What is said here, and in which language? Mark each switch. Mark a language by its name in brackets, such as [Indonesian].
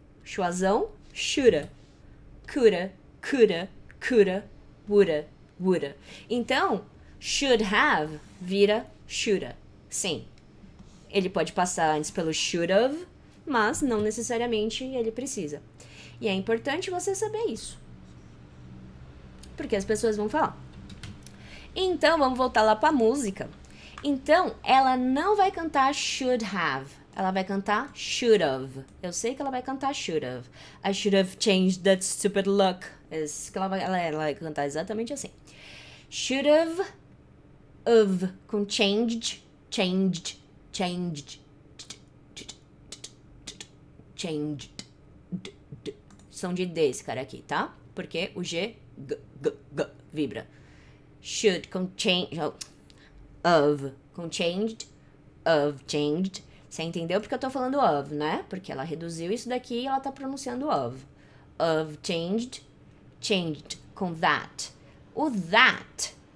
[English] Chuazão, shoulda, coulda, coulda, coulda, woulda, woulda. [Portuguese] Então, should have vira shoulda. Sim, ele pode passar antes pelo should have, mas não necessariamente ele precisa. E é importante você saber isso. Porque as pessoas vão falar. Então, vamos voltar lá pra música. Então, ela não vai cantar should have. Ela vai cantar should have. Eu sei que ela vai cantar should have. [English] I should have changed that stupid look. [Portuguese] Ela vai cantar exatamente assim. [English] Should have, of, com changed, changed, changed, changed. [Portuguese] Som de D esse cara aqui, tá? Porque o G, g, vibra. [English] Should com change, of, com changed, of, changed. [Portuguese] Você entendeu porque eu tô falando of, né? Porque ela reduziu isso daqui e ela tá pronunciando of. [English] Of, changed, com that. O that